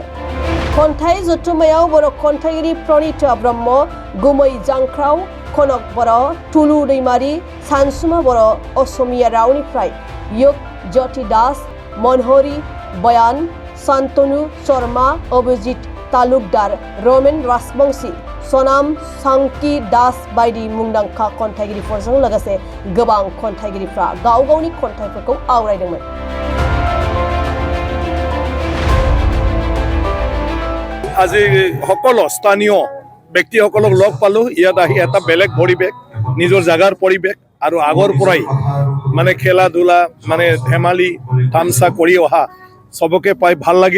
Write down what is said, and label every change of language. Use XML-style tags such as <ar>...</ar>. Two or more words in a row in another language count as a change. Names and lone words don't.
<brx>खन्थाइ जथुम्मायाव बर' खन्थाइगिरि प्रणिता ब्रह्म, गुमै जांख्राव, कनक बर', तुलु दैमारि, सानसुमा बर', असमिया रावनिफ्राय युग ज्योति दास, मनहरी बयान, शान्तनु शर्मा, अभिजित तालुकदार, रमेन राजबंशी, सनाम सांकी दास बायदि मुंदांखा खन्थाइगिरिफोरजों लोगोसे गोबां खन्थाइगिरिफ्रा गाव गावनि खन्थाइफोरखौ आवरायदोंमोन।</brx> <as>আজি সকলো স্থানীয় ব্যক্তিসকলক লগ পালোঁ। ইয়াত আহি এটা বেলেগ পৰিৱেশ, নিজৰ জাগাৰ পৰিৱেশ আৰু আগৰ পৰাই মানে খেলা ধূলা মানে ধেমালি তামচা কৰি অহা চবকে পাই ভাল লাগিল।</as>